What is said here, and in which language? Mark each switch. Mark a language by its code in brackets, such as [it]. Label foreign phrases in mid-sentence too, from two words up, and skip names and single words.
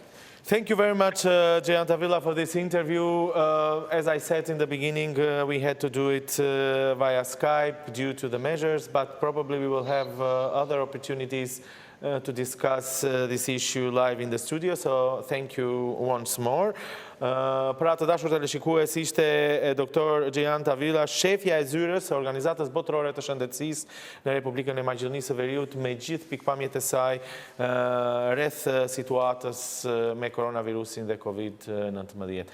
[en] Thank you very much, Џијан Тавилах, for this interview. As I said in the beginning, we had to do it via Skype due to the measures, but probably we will have other opportunities to discuss this issue live in the studio, so thank you once more. [sq] Për atë dashur teleshikues, ishte doktor Џијан Tawilah, shefja e zyrës së Organizatës Botërore të Shëndetësisë në Republikën e Maqedonisë së Veriut, me gjithë pikpamjet e saj rreth situatës me koronavirusin dhe COVID-19.